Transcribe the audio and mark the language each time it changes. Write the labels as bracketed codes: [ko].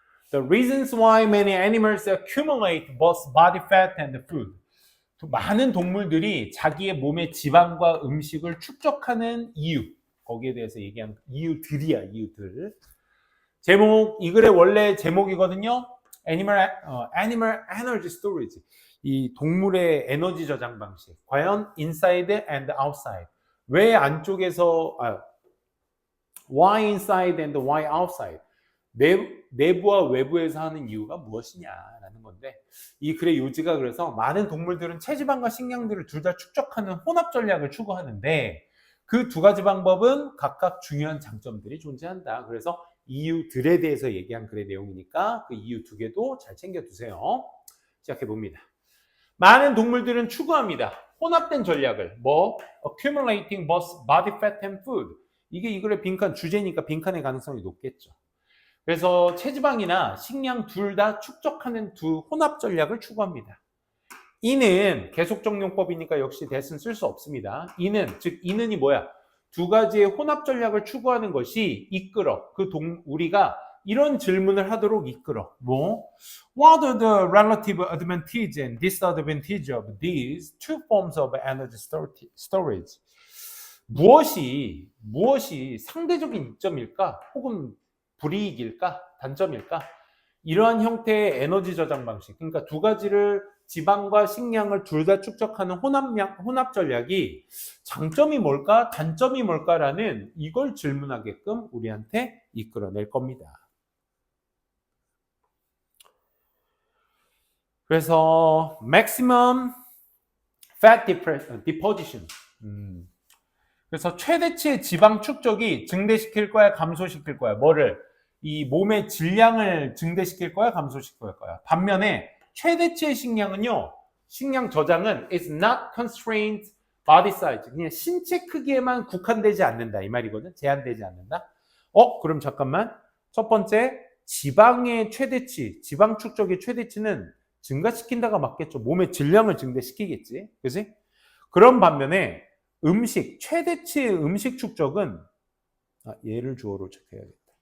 [en] The reasons why many animals accumulate both body fat and food. [ko] 많은 동물들이 자기의 몸의 지방과 음식을 축적하는 이유, 거기에 대해서 얘기한 이유들이야. 제목, 이 글의 원래 제목이거든요. [en] Animal Energy Storage. [ko] 이 동물의 에너지 저장 방식. 과연 [en] inside and outside. [ko] 왜 안쪽에서, [en] why inside and why outside. [ko] 내부와 외부에서 하는 이유가 무엇이냐라는 건데, 이 글의 요지가 그래서 많은 동물들은 체지방과 식량들을 둘 다 축적하는 혼합 전략을 추구하는데 그 두 가지 방법은 각각 중요한 장점들이 존재한다. 그래서 이유들에 대해서 얘기한 글의 내용이니까 그 이유 두 개도 잘 챙겨두세요. 시작해 봅니다. 많은 동물들은 추구합니다. 혼합된 전략을. [en] accumulating both body fat and food. [ko] 이게 이 글의 빈칸 주제니까 빈칸의 가능성이 높겠죠. 그래서 체지방이나 식량 둘 다 축적하는 두 혼합 전략을 추구합니다. 이는 계속적용법이니까 역시 that은 쓸 수 없습니다. 이는, 즉 이는이 뭐야? 두 가지의 혼합 전략을 추구하는 것이 이끌어. 우리가 이런 질문을 하도록 이끌어. 뭐? [en] What are the relative advantage and disadvantage of these two forms of energy storage? [ko] 무엇이 상대적인 이점일까? 혹은 불이익일까? 단점일까? 이러한 형태의 에너지 저장 방식, 그러니까 두 가지를 지방과 식량을 둘 다 축적하는 혼합 전략이 장점이 뭘까? 단점이 뭘까라는 이걸 질문하게끔 우리한테 이끌어낼 겁니다. 그래서 [en] maximum fat deposition. [ko] 그래서 최대치의 지방 축적이 증대시킬 거야, 감소시킬 거야? 뭐를? 이 몸의 질량을 증대시킬 거야, 감소시킬 거야? 반면에 최대치의 식량 저장은 [en] is not constrained body size. [ko] 그냥 신체 크기에만 국한되지 않는다. 이 말이거든. 제한되지 않는다. 그럼 잠깐만. 첫 번째, 지방의 최대치, 지방 축적의 최대치는 증가시킨다가 맞겠죠. 몸의 질량을 증대시키겠지. 그지? 그런 반면에 최대치의 음식 축적은, 얘를 주어로 체크해야겠다.